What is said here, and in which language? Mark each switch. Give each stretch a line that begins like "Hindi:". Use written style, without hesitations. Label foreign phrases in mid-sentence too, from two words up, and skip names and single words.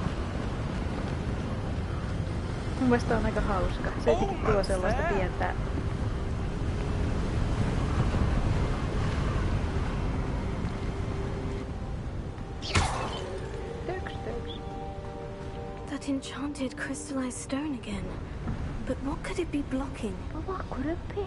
Finnish: Mun mielestä on aika hauska. Se jotenkin tuo sellaista pientä...
English: That enchanted crystallized stone again. But what could it be blocking? What could it be?